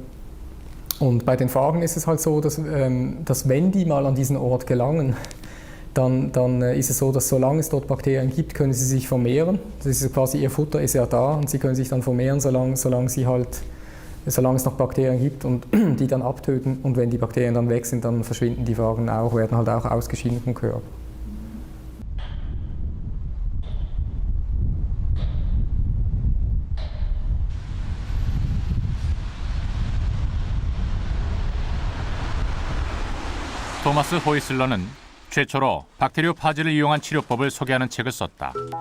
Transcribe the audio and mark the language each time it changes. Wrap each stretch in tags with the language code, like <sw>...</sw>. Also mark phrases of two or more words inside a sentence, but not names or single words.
<de>Und bei den Phagen ist es halt so, dass wenn die mal an diesen Ort gelangen, dann ist es so, dass solange es dort Bakterien gibt, können sie sich vermehren. Das ist quasi, ihr Futter ist ja da und sie können sich dann vermehren, solange es noch Bakterien gibt und die dann abtöten. Und wenn die Bakterien dann weg sind, dann verschwinden die Phagen auch, werden halt auch ausgeschieden vom Körper.</de> <ko>토마스 호이슬러는 최초로 박테리오 파지를 이용한 치료법을 소개하는 책을 썼다.</ko>